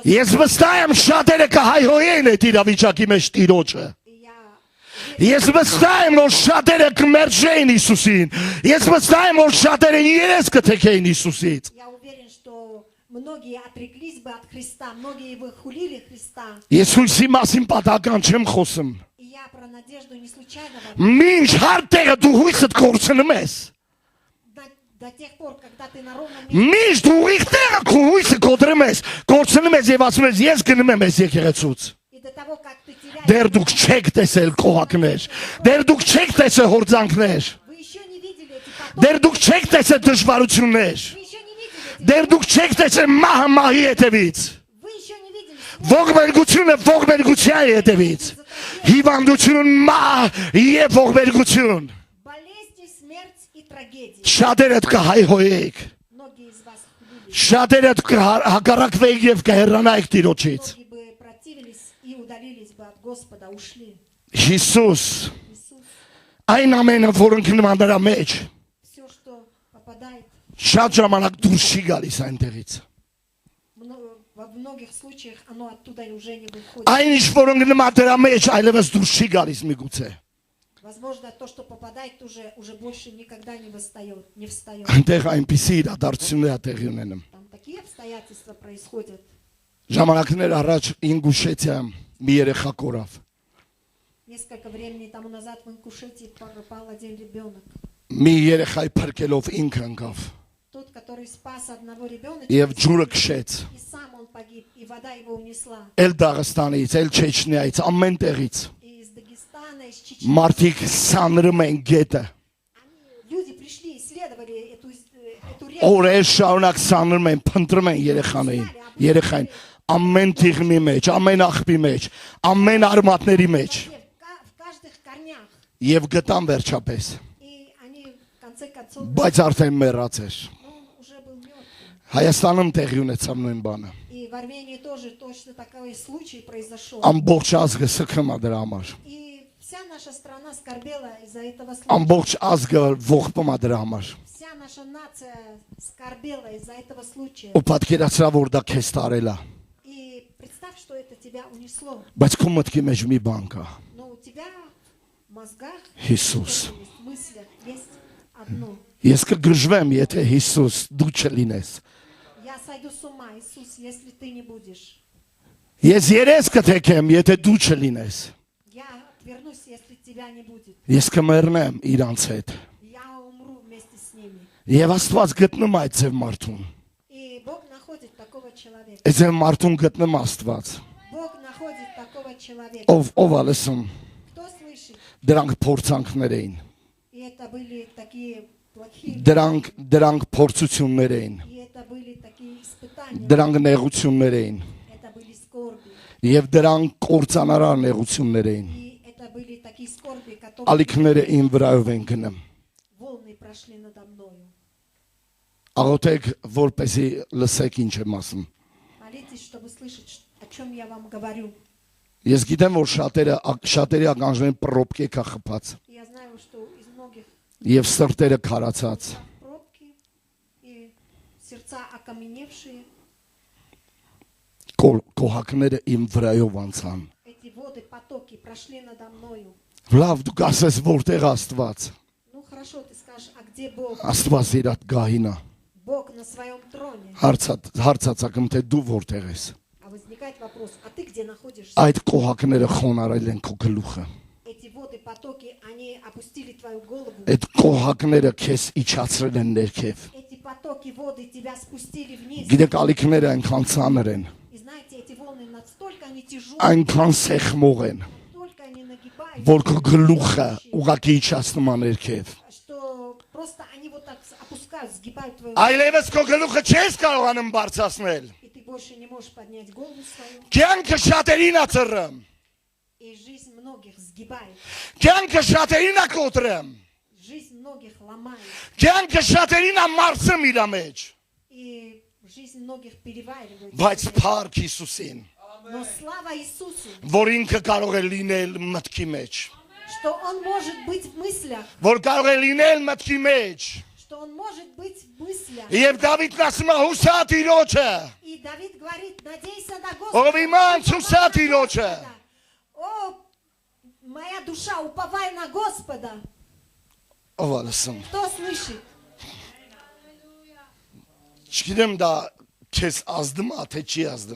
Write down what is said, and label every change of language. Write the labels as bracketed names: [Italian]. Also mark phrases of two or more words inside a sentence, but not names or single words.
[Armenian] ես վստահ եմ շատերը կհայհոյեն այդ իրավիճակի մեջ տիրոջը, ես վստահ եմ որ շատերը կմերժեն Հիսուսին, ես վստահ եմ որ շատերը երես կթեքեին Հիսուսից, [Russian] я уверен, что многие отреклись бы от Христа, многие бы хулили Христа, [Armenian] ես հույսի մասին պատահական չեմ խոսում, [Russian] и я про надежду не случайно вам. [Armenian] մինչ հարտերը դու հույսդ կորցնում ես, [Russian] До тех пор, когда ты на ровном месте, [Armenian] միշտ ուղիղ տեղը քո հույսը կոտրում ես, կորցնում ես եւ ասում ես ես գնում եմ այս եկեղեցուց, [Russian] и до того, как ты теряешь [Armenian] Դեր դուք չեք տեսել կողակներ, դեր դուք չեք տեսել հորձանքներ, [Russian] Вы еще не видели эти потоки. [Armenian] դեր դուք չեք տեսել դժվարություններ, [Russian] Вы еще не видели эти... [Armenian] դեր դուք չեք տեսել մահը մահի հետևից, [Russian] Вы еще не видели... [Armenian] ողբերգությունը ողբերգության հետևից, հիվանդությունը մահ եւ ողբերգություն, [Russian] Болезни, смерть и трагедии. [Armenian] շատերը կհայհոյեք, [Russian] Многие из вас хулили, [Armenian] շատերը կհակառակվեք եւ կհեռանայք Տիրոջից։ [Russian] многие бы противились и удалились бы от Господа, ушли. [Armenian] Հիսուս [Russian] Иисус, [Armenian] այն ամենը, որ ընկնում է նրա մեջ, [Russian] все, что попадает, [Armenian] շատ ժամանակ դուրս չի գալիս այնտեղից։ [Russian] во многих случаях оно оттуда уже не выходит. [Armenian] Այն ինչ որ ընկնում է դրա մեջ, այլևս դուրս չի գալիս միգուցե։ [Russian] Возможно, то, что попадает, уже больше никогда не встает, не встает. [Armenian] Այնտեղ այնպիսի իրադարձություններ ա տեղի ունենում։ [Russian] Там такие обстоятельства происходят. [Armenian] Ժամանակներ առաջ Ինգուշեցիա մի երեխա կորավ։ [Russian] Несколько времени тому назад в Ингушетии пропал один ребенок. [Armenian] Մի երեխայի փրկելով ինքը ընկավ [Russian] Тот, который спас одного ребенка, [Armenian] եւ ջուրը քշեց։ [Russian] и сам он погиб, и вода его унесла. [Armenian] Էլ Դաղստանից, էլ Չեչնիայից, ամեն տեղից [Russian] И из Дагестана, из Чечни. [Armenian] մարդիկ սանրում են գետը։ [Russian] Люди пришли, исследовали эту реку. [Armenian] Օրեր շարունակ սանրում են, փնտրում են երեխային, ամեն թիղմի մեջ, ամեն աղբի մեջ, ամեն արմատների մեջ [Russian] В каждых корнях. [Armenian] եւ գտան վերջապես, [Russian] И они в конце концов, [Armenian] բայց արդեն մեռած էր։ [Russian] он уже был мертв. [Armenian] Հայաստանում տեղի ունեցավ նույն բանը։ [Russian] И в Армении тоже точно такой случай произошел. [Armenian] Ամբողջ ազգը սքմա դրա համար։ [Russian] И вся наша страна скорбела из-за этого случая. [Armenian] Ամբողջ ազգը ողբում է դրա համար։ [Russian] Вся наша нация скорбела из-за этого случая. [Armenian] Ու պատկերացրա որ դա քեզ տարել է, [Russian] И представь, что это тебя унесло. [Armenian] բայց քո մտքի մեջ մի բան կա։ [Russian] Но у тебя в мозгах, Иисус. в мыслях есть одно. [Armenian] Ես կգժվեմ, եթե Հիսուս դու չլինես։ [Russian] Я сойду с ума, Иисус, если ты не будешь. [Armenian] Ես երես կթեքեմ, եթե դու չլինես։ [Russian] Я отвернусь, если тебя не будет. [Armenian] Ես կմեռնեմ իրանց հետ։ [Russian] Я умру вместе с ними. [Armenian] Եվ Աստված гտնում այդ ձև մարդուն։ [Russian] И Бог находит такого человека. [Armenian] Այդ ձև մարդուն գտնում Աստված։ [Russian] Бог находит такого человека. [Armenian] Ով ա լսում, [Russian] Кто слышит? [Armenian] դրանք փորձանքներ էին։ [Russian] И это были такие плохие, [Armenian] Դրանք փորձություններ էին։ [Russian] и это были такие испытания, [Armenian] Դրանք նեղություններ էին։ [Russian] это были скорби, [Armenian] Եվ դրանք կործանարար նեղություններ էին։ [Russian] и это были такие скорби, которые [Armenian] Ալիքները իմ վրայով են գնում։ [Russian] волны прошли надо мною. [Armenian] Աղոթեք, որպեսզի լսեք ինչ եմ ասում։ [Russian] Молитесь, чтобы слышать, о чем я вам говорю. [Armenian] Ես գիտեմ, որ շատերի ականջներին պրոպկե կա խփած [Russian] Я знаю, что из многих [Armenian] եւ սրտերը քարացած։ [Russian] пробки и сердца окаменевшие, [Armenian] Կոհակները իմ վրայով անցան։ [Russian] эти воды, потоки прошли надо мною. [Armenian] Լավ, դու կասես որտեղ Աստված։ [Russian] Ну хорошо, ты скажешь, а где Бог? [Armenian] Աստված իր այդ գահինա։ [Russian] Бог на своем троне. [Armenian] Հարցածակում թե դու որտեղ ես։ [Russian] А возникает вопрос, а ты где находишься? [Armenian] Այդ կոհակները խոնարել են քո գլուխը։ [Russian] Эти воды, потоки, они опустили твою голову. [Armenian] Այդ կոհակները քեզ իջացրել են ներքև։ [Russian] Эти потоки воды тебя спустили вниз. [Armenian] Գիտեք, ալիքները այնքան ծանր են, [Russian] И знаете, эти волны настолько они тяжелые, [Armenian] այնքան սեղմող են, [Russian] настолько они нагибают, [Armenian] որ քո գլուխը ուղակի իջացնում է ներքև։ [Russian] что просто они вот так опускают, сгибают твою [Armenian] Այլևս քո գլուխը չես կարողանում բարձրացնել։ [Russian] и ты больше не можешь поднять голову свою. [Armenian] Կյանքը շատերին է ծռում։ [Russian] И жизнь многих сгибает, [Armenian] Կյանքը շատերին է կոտրում։ [Russian] жизнь многих ломает, [Armenian] Կյանքը շատերին է մարսում իր մեջ։ [Russian] и жизнь многих переваривает. [Armenian] Բայց փառք Հիսուսին, [Russian] Но слава Иисусу, [Armenian] որ ինքը կարող է լինել մտքի մեջ։ [Russian] что Он может быть в мыслях, [Armenian] Որ կարող է լինել մտքի մեջ։ [Russian] что Он может быть в мыслях. [Armenian] Եվ Դավիթն ասում է հուսա Տիրոջը։ [Russian] И Давид говорит, надейся на [Armenian] Ով [Russian] Господа. [Armenian] իմանց հուսա Տիրոջը։ [Russian] О, моя душа, уповай на Господа. [Armenian] Ով է լսում։ [Russian] Кто слышит? [Armenian] Չգիտեմ դա քեզ ազդում է, թե չի ազդում։